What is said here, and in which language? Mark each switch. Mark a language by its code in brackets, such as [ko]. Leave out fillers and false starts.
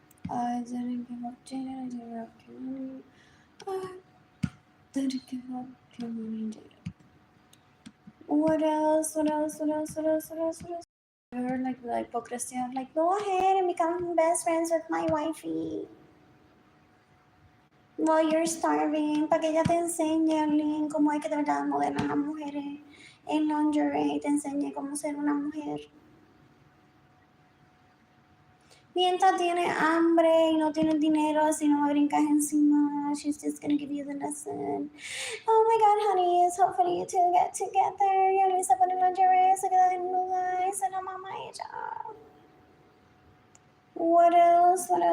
[en] I didn't give up Jayden. I didn't give up Keilany. I didn't give up Keilany and Jayden. What else? I heard like the hypocrisy of like, go ahead and become best friends with my wifey. While you're starving, [es] para que ella te enseñe, Arlene, cómo hay que de verdad modelar a las mujeres en lingerie, te enseñe cómo ser una mujer. Mientras tiene hambre y no tiene dinero, así no me brincas encima. [en] She's just gonna give you the lesson. Oh my god, honey, it's hopefully you two get together. [es] Y Luisa pone lingerie, se queda desnuda y se la mama ella. [en] What else?